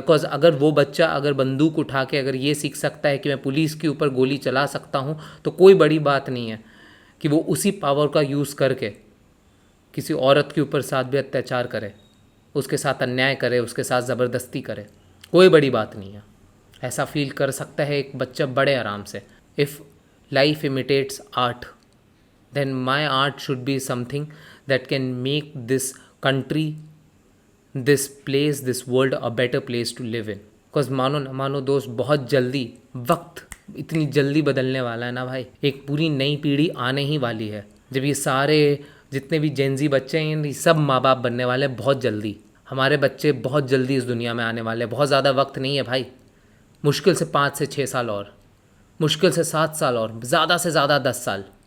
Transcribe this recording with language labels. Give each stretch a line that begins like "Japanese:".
Hindi: Because अगर वो बच्चा अगर बंदूक उठा के अगर ये सीख सकता है कि मैं पुलिस के ऊपर गोली चला सकता हूँ, तो कोई बड़ी बात नहीं है कि वो उसी पावर का यूज़ करके किसी औरत के ऊपर साथ भी अत्याचार करे, उसके साथ अन्याय करे, उसके साथ ज़बरदस्ती करे। कोई बड़ी बात नहीं है, ऐसा फील कर सकता है एक बच्चा बड़े आराम से।
English: If life imitates art, then my art should be something that can make this country, this place, this world a better place to live in.
Hindi: Because मानो ना मानो दोस्त, बहुत जल्दी वक्त इतनी जल्दी बदलने वाला है ना भाई, एक पूरी नई पीढ़ी आने ही वाली है जब ये सारे जितने भी जेनजी बच्चे हैं ये सब माँ बाप बनने वाले हैं बहुत जल्दी। हमारे बच्चे बहुत जल्दी इस दुनिया में आने वाले हैं, बहुत ज़्यादा वक्त नहीं है भाई, मुश्किल से 5 से 6 साल और, मुश्किल से 7 साल और, ज़्यादा से ज़्यादा 10 साल।